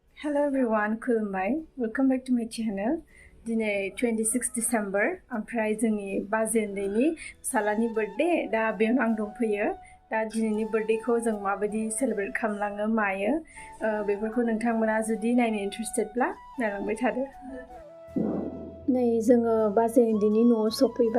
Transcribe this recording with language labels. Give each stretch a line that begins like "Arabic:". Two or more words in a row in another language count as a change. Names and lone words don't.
English: Hello everyone, kulumbai. Welcome back to my channel. Today 26 December.
Bodo: ओमफ्राय जोंनि बाजै उन्दैनि फिसालानि बर्थडे दा बेयावनो आं दंफैयो। दा दिनैनि बर्थडेखौ जों माबायदि सेलिब्रेट खालामलाङो मायो बेफोरखौ नोंथांमोना जुदि नायनो इन्ट्रेस्टेडब्ला नायलांबाय थादो। नै जोङो बाजै उन्दैनि न'आव सफैबाय।